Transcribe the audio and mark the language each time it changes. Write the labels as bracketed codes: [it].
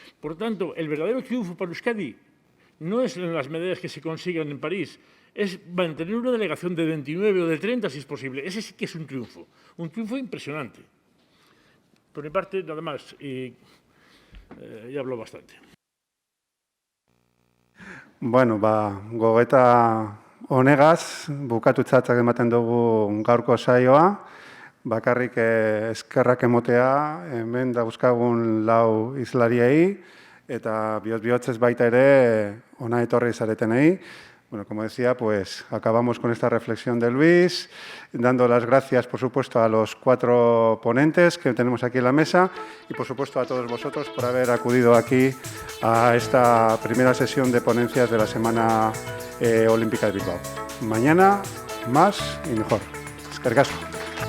[es] Por tanto, el verdadero triunfo para Euskadi no es en las medallas que se consigan en París, es mantener una delegación de 29 o de 30, si es posible. Ese sí que es un triunfo impresionante. Por mi parte, nada más, y ya hablo bastante. [eu] Bueno, gogoeta honegaz, bukatutzatzak ematen dugu gaurko saioa, bakarrik eskerrak emotea, hemen dauzkagun 4 hizlariei, eta bihotz-bihotzez baita ere ona etorri zaretenei. [es] Bueno, como decía, pues acabamos con esta reflexión de Luis, dando las gracias, por supuesto, a los 4 ponentes que tenemos aquí en la mesa y, por supuesto, a todos vosotros por haber acudido aquí a esta primera sesión de ponencias de la Semana Olímpica de Bilbao. Mañana, más y mejor. [eu] Eskerrik asko.